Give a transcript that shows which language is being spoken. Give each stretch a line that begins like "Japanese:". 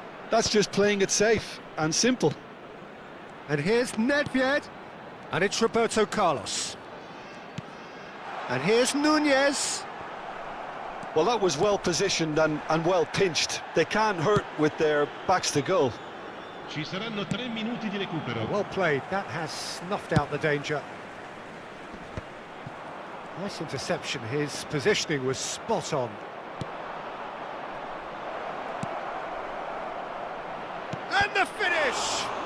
English: That's just playing it safe and simple. And here's Nedved. And it's Roberto Carlos. And here's Nunez. Well, that was well positioned and well pinched. They can't hurt with their backs to goal.
Italian: Ci saranno 3 minuti di recupero.
English: Well played, that has snuffed out the danger. Nice interception, his positioning was spot on. And the finish!